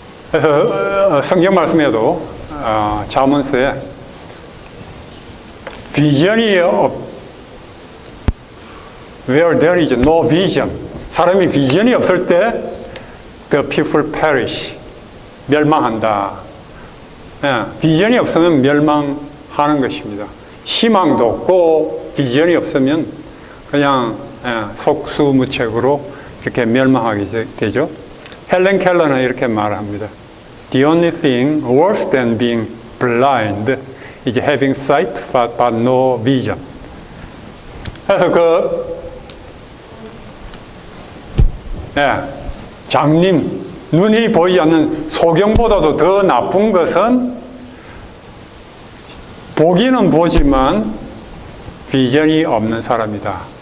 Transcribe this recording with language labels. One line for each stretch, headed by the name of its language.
Korean: 그래서 성경 말씀에도 잠언서에 비전이
English: where there is no vision,
Korean: 사람이 비전이 없을 때
English: the people perish,
Korean: 멸망한다. 비전이 없으면 멸망하는 것입니다. 희망도 없고 비전이 없으면 그냥 속수무책으로 이렇게 멸망하게 되죠. 헬렌 켈러는 이렇게 말합니다.
English: The only thing worse than being blind is having sight but no vision.
Korean: 그래서 장님, 눈이 보이지 않는 소경보다도 더 나쁜 것은 보기는 보지만 비전이 없는 사람이다.